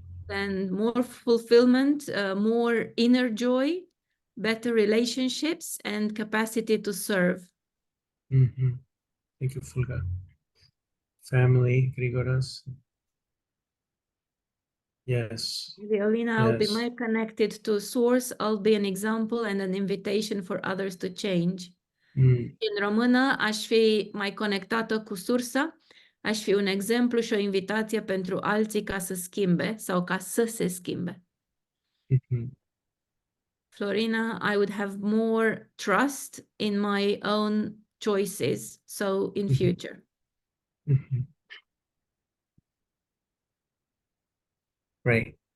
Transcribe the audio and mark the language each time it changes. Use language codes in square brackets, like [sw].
[en] And more fulfillment, more inner joy, better relationships, and capacity to serve. Thank you, Fulga. Family, Grigoras. Yes. Violina, I'll be Yes. more connected to source. I'll be an example and an invitation for others to change. [ro] În română, aș fi mai conectată cu sursa, aș fi un exemplu și o invitație pentru alții ca să schimbe sau ca să se schimbe. [en] Florina, I would have more trust in my own choices, so in future. Right.